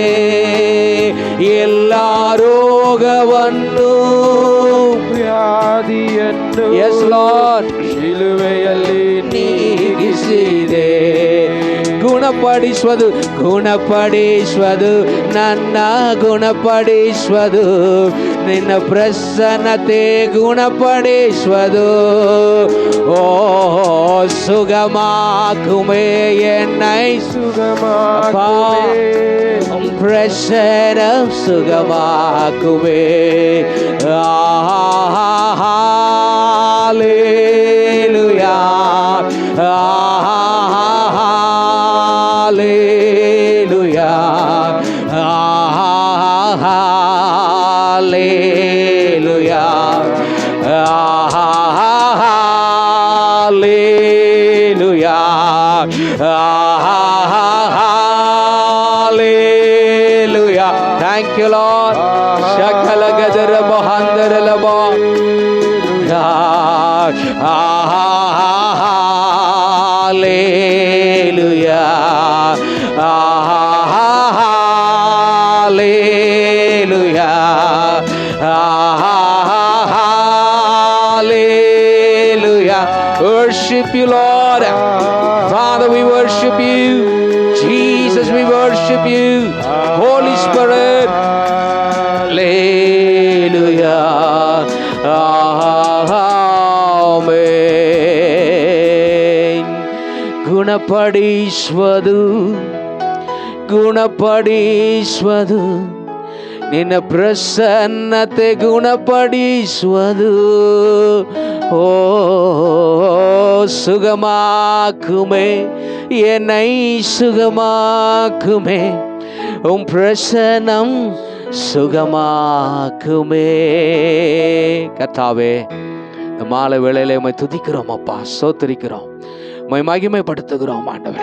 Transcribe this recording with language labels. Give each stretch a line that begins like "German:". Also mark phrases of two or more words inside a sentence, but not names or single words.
Kannada: ಎಲ್ಲ ರೋಗವನ್ನು ವ್ಯಾಧಿಯನ್ನು
English: yes Lord
Kannada: ಶಿಲುಬೆಯಲ್ಲಿ ನೀಗಿಸಿದೆ. ಗುಣಪಡಿಸುವುದು, ಗುಣಪಡಿಸುವುದು, ನನ್ನ ಗುಣಪಡಿಸುವುದು, ನಿನ್ನ ಪ್ರಸನ್ನತೆ ಗುಣಪಡಿಸುವುದು.
Tamil: ಓ சுகமாக்குமே, என்னை சுகமாக்குமே, பிரசனம் சுகமாக்குமே. ஹல்லேலூயா, ஹல்லேலூயா, ஹல்லேலூயா, ஹல்லேலூயா, ஹல்லேலூயா.
English: Thank you Lord. Shakala gadara bahandara laba. Hallelujah. Hallelujah. Hallelujah. Worship you, Lord. Father, we worship you. Jesus, we worship you. Holy Spirit. Hallelujah. Amen.
Kannada: ಗುಣಪಡಿಸುವುದು, ಗುಣಪಡಿಸುವುದು, ನಿನ್ನ ಪ್ರಸನ್ನತೆ ಗುಣಪಡಿಸುವುದು.
Tamil: ஓ சுகமாக்குமே, என்னை சுகமாக்குமே, உம் பிரசன்னம் சுகமாக்குமே. கர்த்தாவே, இந்த மாலை வேளையிலே உம்மை துதிக்கிறோம் அப்பா, ஸ்தோத்திரிக்கிறோம், உம்மை மகிமைப்படுத்துகிறோம் ஆண்டவரே.